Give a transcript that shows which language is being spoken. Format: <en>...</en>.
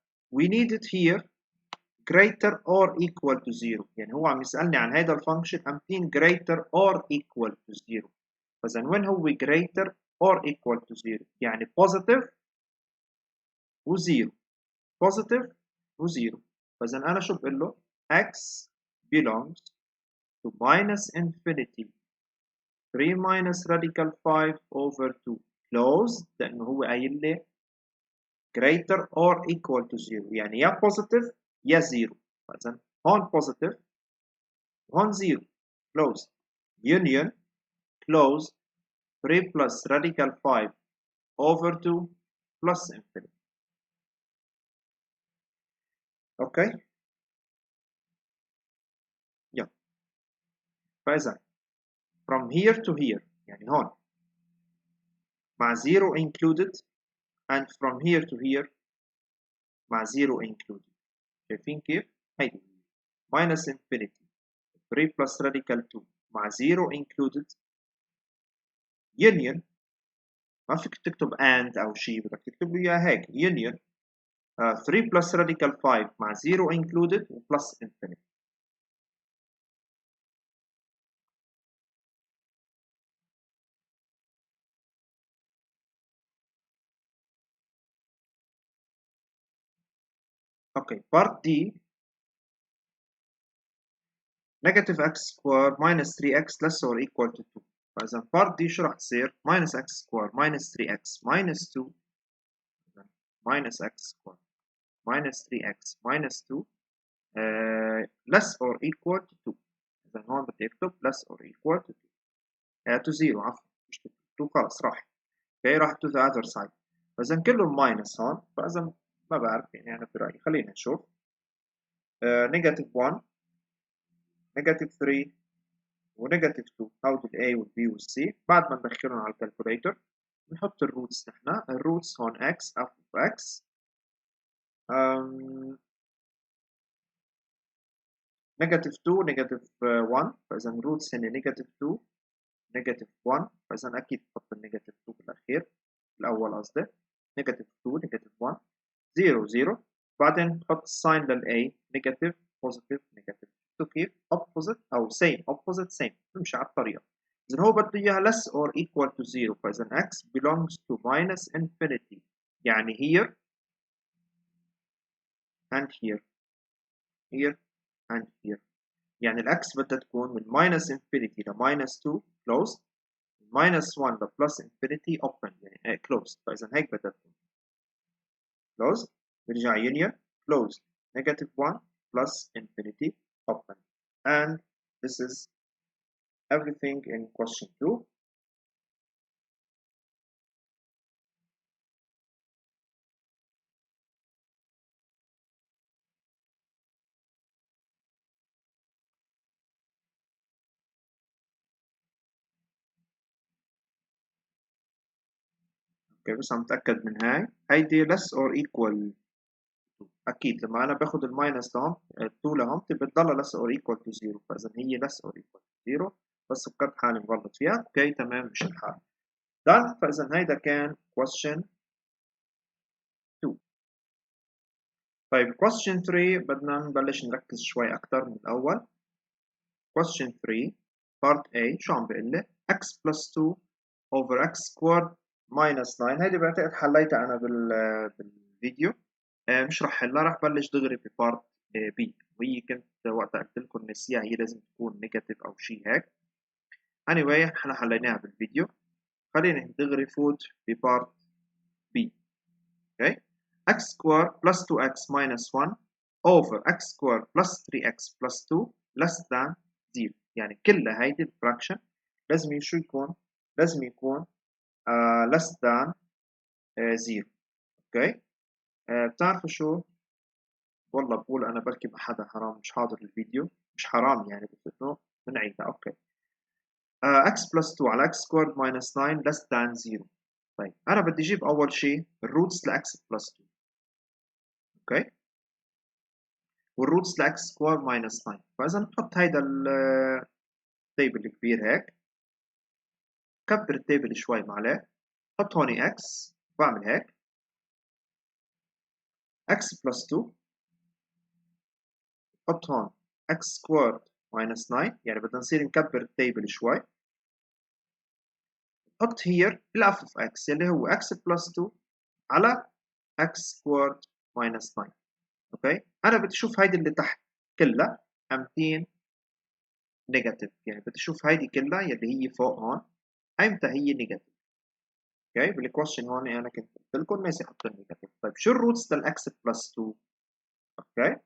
<en>we need it here greater or equal to 0.</en> <ar>يعني هو عم يسألني عن هذا الفانكشن أمتين</ar> <en>greater or equal to 0. فإذا وين هو greater or equal to 0 يعني positive و0 positive و0.</en> <ar>فإذا أنا شو بقول له</ar> <en>x belongs to minus infinity 3 minus radical 5 over 2 closed،</en> <ar>لأنه هو قايل لي</ar> <en>greater or equal to 0 يعني يا positive يا 0. فإذا هون positive وهون 0 closed union closed 3 plus radical 5 over 2 plus infinity.</en> <ar>اوكي يلا.</ar> <en>فإذا from here to here يعني هون مع 0 included and from here to here مع 0 included.</en> <ar>شايفين كيف؟</ar> <en>هيدي minus infinity 3 plus radical 2 مع 0 included union.</en> <ar>ما فيك تكتب and أو شيء، بدك تكتب له إياها هيك union 3 plus radical 5 مع 0 included و plus infinity.</ar> <en>Okay part D negative x square minus 3x less or equal to 2. فإذا part D شو راح تصير؟ minus x square minus 3x minus 2 minus x square minus 3x minus 2 less or equal to 2.</en> <ar>إذا هون بدي أكتب</ar> <en>less or equal to 2 to 0</en> <ar>عفوا مش 2 خلص راح.</ar> <en>Okay راح to the other side.</en> <ar>فإذا كلهم minus هون. فإذا ما بعرف يعني أنا برأيي خلينا نشوف negative 1 negative 3 ونيجاتيف 2 هاو ال A وال B وال C. بعد ما ندخلهم على الكالكوليتر نحط الروتس. نحن الروتس هون x of x نيجاتيف 2 نيجاتيف 1. فإذا الروتس هن نيجاتيف 2 نيجاتيف 1. فإذا أكيد نحط النيجاتيف 2 بالأخير الأول قصدي نيجاتيف 2 نيجاتيف 1 0 0. بعدين نحط الساين لل A نيجاتيف بوزيتيف نيجاتيف. كيف</ar> <en>opposite أو same opposite same</en> <ar>نمشي على الطريقة.</ar> <en>إذا هو بده إياها less or equal to 0. فإذا x belongs to minus infinity يعني here and here here and here.</en> <ar>يعني الأكس بدها تكون من</ar> <en>minus infinity ل minus 2 closed minus 1 ل plus infinity open يعني closed.</en> <ar>فإذا هيك بدها تكون closed.</ar> <en>نرجع union closed negative 1 plus infinity open. And this is everything in question 2.</en> <ar>اوكي بس عم اتاكد من هاي هيدي</ar> <en>less or equal to.</en> <ar>اكيد لما انا باخذ الماينس لهم 2 لهم بتضلها</ar> <en>less or equal to 0.</en> <ar>فاذا هي</ar> <en>less or equal to 0</en> <ar>بس فكرت حالي مغلط فيها. اوكي تمام مش الحال done. فاذا هيدا كان question 2. طيب question 3 بدنا نبلش نركز شوي اكثر من الاول.</ar> <en>question 3 part A</en> <ar>شو عم بيقول لي</ar> <en>x plus 2 over x squared minus 9.</en> <ar>هيدي بعتقد حليتها انا بالفيديو. مش رح حلها، رح بلش دغري ببارت بي. وهي كنت وقتها قلت لكم نسيها هي لازم تكون نيجاتيف او شيء هيك. anyway احنا حليناها بالفيديو. خلينا دغري فوت ببارت بي. اوكي</ar> <en>x square plus 2x minus 1 over x squared plus 3x plus 2 less than 0.</en> <ar>يعني كلها هيدي الفراكشن لازم شو يكون؟ لازم يكون less than 0. اوكي. بتعرفوا شو؟ والله بقول انا بركي ما حدا حرام مش حاضر الفيديو، مش حرام يعني، بس انه بنعيدها. اوكي.</ar> <en>x plus 2 على x squared minus 9 less than 0.</en> <ar>طيب انا بدي اجيب اول شيء الروتس ل x plus 2. اوكي.</ar> <en>والروتس ل x squared minus 9.</en> <ar>فاذا بحط هيدا التيبل الكبير هيك، كبر التيبل شوي ما عليه، حط هون x، بعمل هيك x plus 2، حط هون x squared minus 9، يعني بدنا نصير نكبر التيبل شوي.</ar> <en>حط here الاف of x اللي هو x plus 2 على x squared minus 9.</en> <ar>اوكي. انا بدي اشوف هيدي اللي تحت كلها امتين نيجاتيف، يعني بدي اشوف هيدي كلها يلي هي فوق هون ايمتى هي نيجاتيف. اوكي. بالكويشن هون انا كنت قلت لكم ناسي احط النيجاتيف. طيب شو الروتس للاكس بلس 2؟ اوكي.</ar>